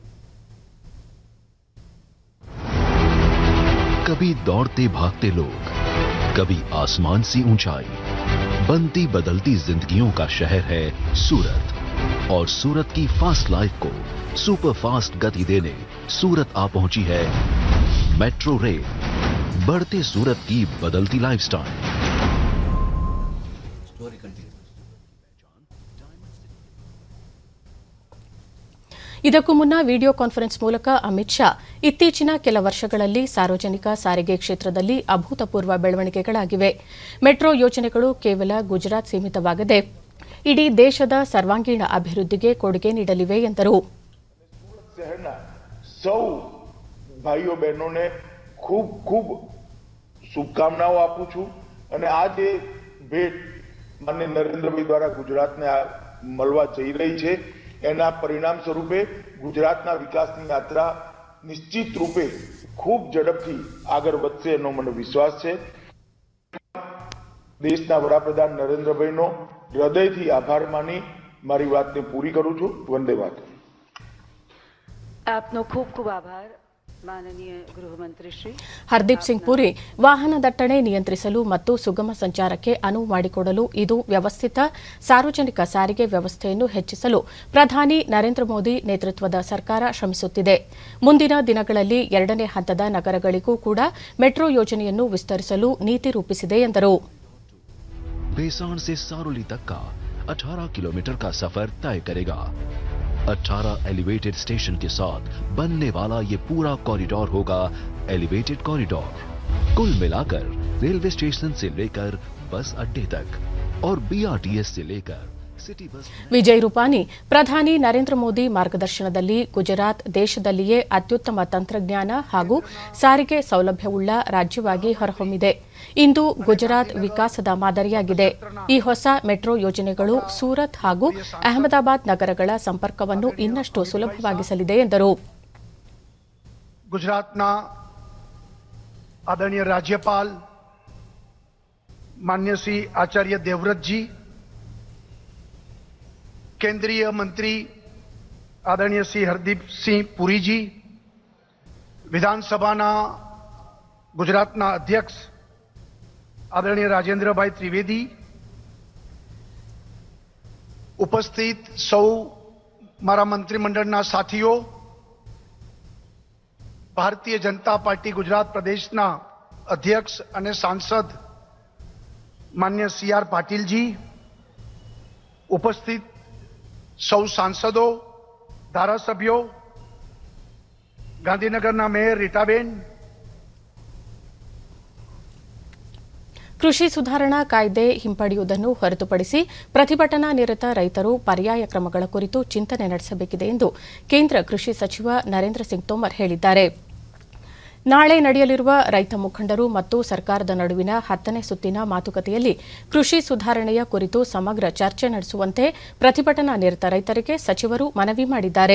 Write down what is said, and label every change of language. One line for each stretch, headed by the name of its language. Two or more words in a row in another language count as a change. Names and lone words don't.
Hindi: कभी दौड़ते भागते लोग, कभी आसमान सी ऊंचाई, बनती बदलती जिंदगियों का शहर है सूरत, और सूरत की
English: fast life
Hindi: को
English: super fast
Hindi: गति देने सूरत आ पहुंची है
English: metro rail.
Hindi: बढ़ते सूरत की बदलती लाइफस्टाइल।
Kannada: ಇದಕ್ಕೂ ಮುನ್ನ
English: video conference
Kannada: ಮೂಲಕ ಅಮಿತ್ ಶಾ ಇತ್ತೀಚಿನ ಕೆಲ ವರ್ಷಗಳಲ್ಲಿ ಸಾರ್ವಜನಿಕ ಸಾರಿಗೆ ಕ್ಷೇತ್ರದಲ್ಲಿ ಅಭೂತಪೂರ್ವ ಬೆಳವಣಿಗೆಗಳಾಗಿವೆ. ಮೆಟ್ರೋ ಯೋಜನೆಗಳು ಕೇವಲ ಗುಜರಾತ್ ಸೀಮಿತವಾಗದೆ ಇಡೀ ದೇಶದ ಸರ್ವಾಂಗೀಣ ಅಭಿವೃದ್ಧಿಗೆ ಕೊಡುಗೆ ನೀಡಲಿವೆ ಎಂದರು.
Gujarati: સૌ ભાઈઓ બહેનોને ખૂબ ખૂબ શુભકામનાઓ આપું છું અને આ જે ભેટ માનનીય નરેન્દ્રભાઈ દ્વારા ગુજરાતને મળવા જઈ રહી છે, એના પરિણામ સ્વરૂપે ગુજરાતના વિકાસની યાત્રા નિશ્ચિત રૂપે ખૂબ ઝડપથી આગળ વધશે એનો મને વિશ્વાસ છે. દેશના વડાપ્રધાન નરેન્દ્રભાઈનો હૃદયથી આભાર માની મારી વાતને પૂરી કરું છું. વંદે માતરમ. આપનો ખૂબ ખૂબ આભાર
Kannada: ಮಾನನೀಯ ಗೃಹ ಮಂತ್ರಿ ಶ್ರೀ ಹರ್ದೀಪ್ ಸಿಂಗ್ ಪುರಿ. ವಾಹನ ದಟ್ಟಣೆ ನಿಯಂತ್ರಿಸಲು ಮತ್ತು ಸುಗಮ ಸಂಚಾರಕ್ಕೆ ಅನುವು ಮಾಡಿಕೊಡಲು ಇದು ವ್ಯವಸ್ಥಿತ ಸಾರ್ವಜನಿಕ ಸಾರಿಗೆ ವ್ಯವಸ್ಥೆಯನ್ನು ಹೆಚ್ಚಿಸಲು ಪ್ರಧಾನಿ ನರೇಂದ್ರ ಮೋದಿ ನೇತೃತ್ವದ ಸರ್ಕಾರ ಶ್ರಮಿಸುತ್ತಿದೆ. ಮುಂದಿನ ದಿನಗಳಲ್ಲಿ 2ನೇ ಹಂತದ ನಗರಗಳಿಗೂ ಕೂಡ ಮೆಟ್ರೋ ಯೋಜನೆಯನ್ನು ವಿಸ್ತರಿಸಲು ನೀತಿ ರೂಪಿಸಿದೆ ಎಂದರು.
Hindi: बेसाण से सारोली तक का 18 किलोमीटर का सफर तय करेगा। 18
English: elevated station
Hindi: के साथ बनने वाला ये पूरा कॉरिडोर होगा
English: elevated corridor.
Hindi: कुल मिलाकर
English: railway station
Hindi: से लेकर बस अड्डे तक और बीआरटीएस से लेकर
English: city bus
Kannada: ವಿಜಯ್ ರೂಪಾನಿ ಪ್ರಧಾನಿ ನರೇಂದ್ರ ಮೋದಿ ಮಾರ್ಗದರ್ಶನದಲ್ಲಿ ಗುಜರಾತ್ ದೇಶದಲ್ಲಿಯೇ ಅತ್ಯುತ್ತಮ ತಂತ್ರಜ್ಞಾನ ಹಾಗೂ ಸಾರಿಗೆ ಸೌಲಭ್ಯವುಳ್ಳ ರಾಜ್ಯವಾಗಿ ಹೊರಹೊಮ್ಮಿದೆ. ಇಂದು ಗುಜರಾತ್ ವಿಕಾಸದ ಮಾದರಿಯಾಗಿದೆ. ಈ ಹೊಸ ಮೆಟ್ರೋ ಯೋಜನೆಗಳು ಸೂರತ್ ಹಾಗೂ ಅಹಮದಾಬಾದ್ ನಗರಗಳ ಸಂಪರ್ಕವನ್ನು ಇನ್ನಷ್ಟು ಸುಲಭವಾಗಿಸಲಿದೆ ಎಂದರು.
Gujarati: ગુજરાતના આદરણીય રાજ્યપાલ માનનીય શ્રી આચાર્ય દેવવ્રત જી, કેન્દ્રીય મંત્રી આદરણીય શ્રી હરદીપ સિંહ પુરી જી, વિધાનસભાના ગુજરાતના અધ્યક્ષ આદરણીય રાજેન્દ્ર ભાઈ ત્રિવેદી, ઉપસ્થિત સૌ મારા મંત્રીમંડળના સાથીઓ, ભારતીય જનતા પાર્ટી ગુજરાત પ્રદેશના અધ્યક્ષ અને સાંસદ માન્ય CR પાટીલ જી, ઉપસ્થિત સૌ સાંસદો, ધારાસભ્યો, ગાંધીનગરના મેયર રીટાબેન,
Kannada: ಕೃಷಿ ಸುಧಾರಣಾ ಕಾಯ್ದೆ ಹಿಂಪಡೆಯುವುದನ್ನು ಹೊರತುಪಡಿಸಿ ಪ್ರತಿಭಟನಾ ನಿರತ ರೈತರು ಪರ್ಯಾಯ ಕ್ರಮಗಳ ಕುರಿತು ಚಿಂತನೆ ನಡೆಸಬೇಕಿದೆ ಎಂದು ಕೇಂದ್ರ ಕೃಷಿ ಸಚಿವ ನರೇಂದ್ರ ಸಿಂಗ್ ತೋಮರ್ ಹೇಳಿದ್ದಾರೆ. ನಾಳೆ ನಡೆಯಲಿರುವ ರೈತ ಮುಖಂಡರು ಮತ್ತು ಸರ್ಕಾರದ ನಡುವಿನ 10ನೇ ಸುತ್ತಿನ ಮಾತುಕತೆಯಲ್ಲಿ ಕೃಷಿ ಸುಧಾರಣೆಯ ಕುರಿತು ಸಮಗ್ರ ಚರ್ಚೆ ನಡೆಸುವಂತೆ ಪ್ರತಿಭಟನಾ ನಿರತ ರೈತರಿಗೆ ಸಚಿವರು ಮನವಿ ಮಾಡಿದ್ದಾರೆ.